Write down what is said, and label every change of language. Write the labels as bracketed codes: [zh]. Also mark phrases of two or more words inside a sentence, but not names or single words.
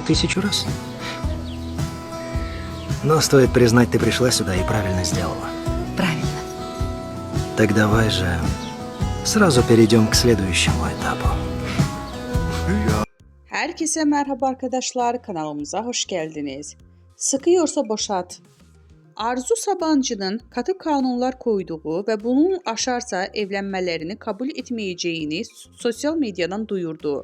[ru] 1000 раз. Но стоит признать, ты пришла сюда и правильно сделала. Правильно. Так давай же сразу перейдем к следующему этапу. [tr] Herkese merhaba arkadaşlar, kanalımıza hoş geldiniz. Sıkıyorsa boşalt. Arzu Sabancı'nın katı kanunlar koyduğu ve bunun aşarsa evlenmelerini kabul etmeyeceğini sosyal medyadan duyurdu.